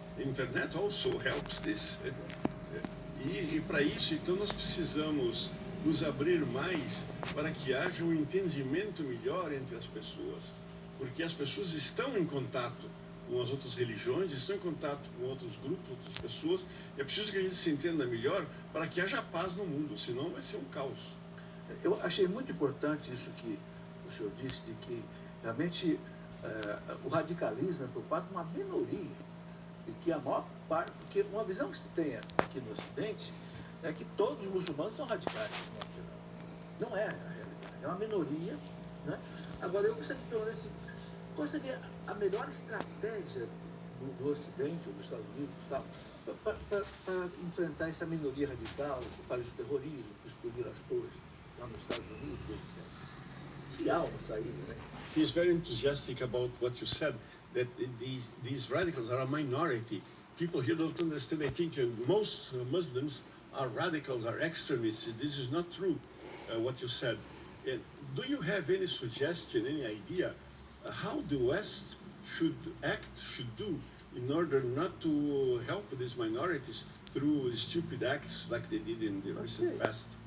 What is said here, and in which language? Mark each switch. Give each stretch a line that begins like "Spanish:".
English: A internet also helps this.
Portuguese: E para isso, então, nós precisamos nos abrir mais para que haja um entendimento melhor entre as pessoas. Porque as pessoas estão em contato com as outras religiões, estão em contato com outros grupos, outras pessoas. E é preciso que a gente se entenda melhor para que haja paz no mundo, senão vai ser um caos. Eu achei muito importante isso que o senhor disse, de que realmente o radicalismo é por parte de uma minoria. E que a maior parte, porque uma visão que se tem aqui no Ocidente é que todos os muçulmanos são radicais, de modo geral. Não é a realidade, é uma minoria. Né? Agora, eu gostaria de perguntar assim, qual seria a melhor estratégia do Ocidente, ou dos Estados Unidos e tal, para enfrentar essa minoria radical, que faz o terrorismo, que explodiram as torres lá nos Estados Unidos, etc. Se há uma saída, né?
English: He's very enthusiastic about what you said, that these radicals are a minority. People here don't understand. They think most Muslims are radicals, are extremists. This is not true, what you said. Do you have any suggestion, any idea how the West should do in order not to help these minorities through stupid acts like they did in the recent past?